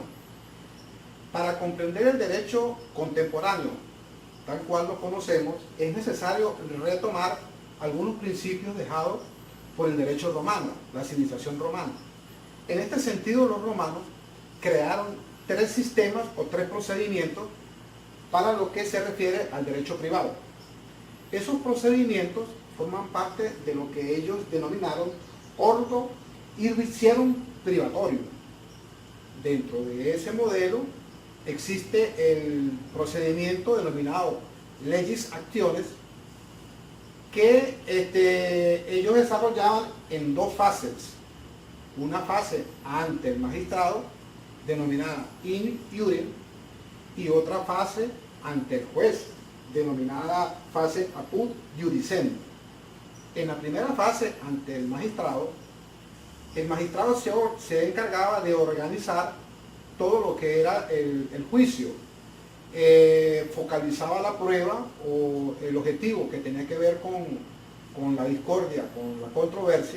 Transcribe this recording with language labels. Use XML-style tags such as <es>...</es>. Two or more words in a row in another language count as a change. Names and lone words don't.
<es>Para comprender el derecho contemporáneo, tal cual lo conocemos, es necesario retomar algunos principios dejados por el derecho romano, la civilización romana. En este sentido, los romanos crearon tres sistemas o tres procedimientos para lo que se refiere al derecho privado. Esos procedimientos forman parte de lo que ellos denominaron</es> <la>ordo iurisdictionem privatorio.</la> <es>Dentro de ese modelo existe el procedimiento denominado</es> <la>legis actiones,</la> <es>que ellos desarrollaban en dos fases. Una fase ante el magistrado, denominada</es> <la>in iure,</la> <es>y otra fase ante el juez, denominada fase</es> <la>apud iudicem.</la> <es>En la primera fase, ante el magistrado se encargaba de organizar todo lo que era el juicio, focalizaba la prueba o el objetivo que tenía que ver con la discordia, con la controversia.</es>